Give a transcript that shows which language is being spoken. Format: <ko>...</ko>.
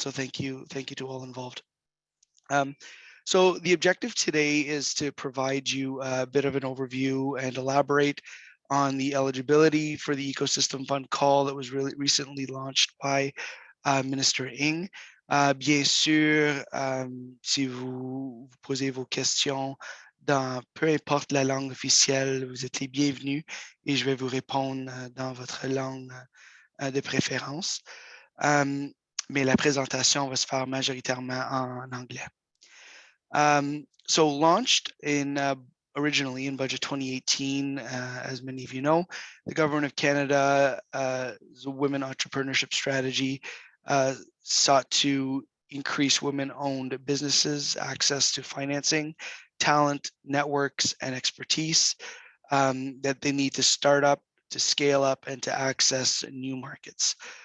<en>So thank you to all involved. So the objective today is to provide you a bit of an overview and elaborate on the eligibility for the Ecosystem Fund call that was really recently launched by Minister Ng.</en> <fr>Bien sûr, si vous posez vos questions dans peu importe la langue officielle, vous êtes les bienvenus et je vais vous répondre dans votre langue de préférence. Mais la présentation va se faire majoritairement en anglais.</fr> <en>So launched originally in budget 2018, as many of you know, the Government of Canada's Women Entrepreneurship Strategy sought to increase women-owned businesses access to financing, talent, networks, and expertise that they need to start up, to scale up, and to access new markets.</en>